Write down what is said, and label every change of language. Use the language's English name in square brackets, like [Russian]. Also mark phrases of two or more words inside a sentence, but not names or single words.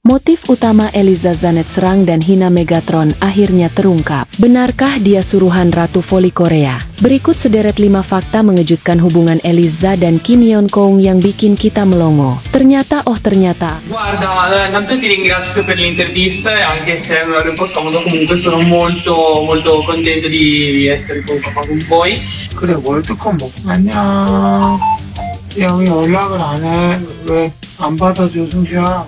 [Indonesian] Motif utama Eliza Zanet serang dan hina Megatron akhirnya terungkap. Benarkah dia suruhan Ratu Voli Korea? Berikut sederet 5 fakta mengejutkan hubungan Eliza dan Kim Yeon Kong yang bikin kita melongo. Ternyata. [Italian] Guarda, intanto ti ringrazio per l'intervista e anche se è un po' scomodo, comunque sono molto contento di essere qua con voi. [Korean] 그래 월드컵 먹고 안녕. 야 왜 연락을 안 해? 왜 안 받아줘 승주야?